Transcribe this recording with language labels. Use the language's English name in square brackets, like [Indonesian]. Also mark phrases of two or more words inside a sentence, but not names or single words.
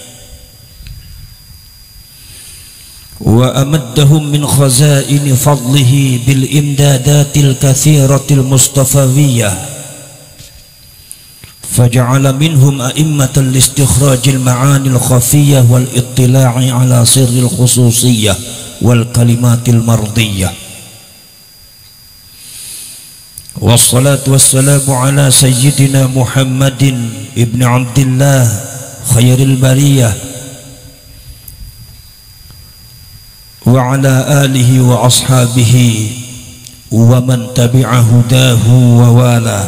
[Arabic] وأمدهم من خزائن فضله بالإمدادات الكثيرة المصطفوية فجعل منهم أئمة لاستخراج المعاني الخفية والاطلاع على سر الخصوصية والكلمات المرضية. والصلاة والسلام على سيدنا محمد بن عبد الله خير البرية وعلى آله وأصحابه ومن تبع هداه ووالى.